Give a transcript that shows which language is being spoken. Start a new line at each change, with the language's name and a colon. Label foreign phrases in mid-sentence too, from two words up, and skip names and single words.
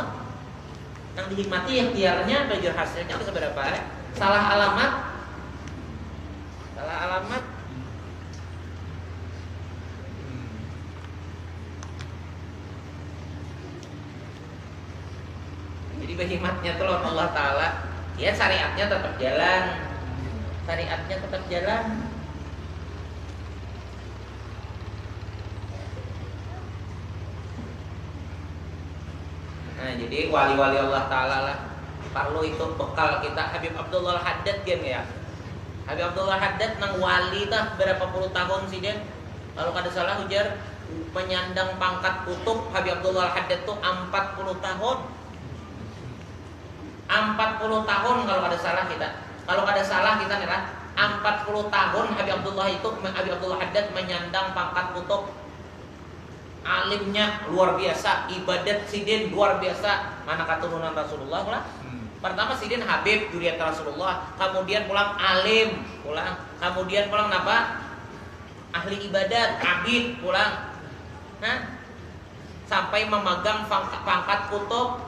Banjar: Yang dihimati ikhtiarnya belajar hasilnya itu seberapa? Salah alamat. Jadi berhimatnya tuh lawan Allah Ta'ala. Ya syariatnya tetap jalan. Nah jadi wali-wali Allah Ta'ala lah perlu itu bekal kita. Habib Abdullah Haddad kan ya. Habib Abdullah Haddad nang wali tah berapa puluh tahun sih dia. Kalau kada salah ujar penyandang pangkat kutub Habib Abdullah Haddad tuh 40 tahun. 40 tahun kalau ada salah kita. Kalau ada salah kita nih 40 tahun Habib Abdullah Haddad menyandang pangkat kutub. Alimnya luar biasa, ibadat sidin luar biasa. Mana keturunan Rasulullah lah. Pertama sidin Habib juriat Rasulullah, kemudian pulang alim, kemudian pulang apa? Ahli ibadat, abid pulang. Sampai memegang pangkat kutub.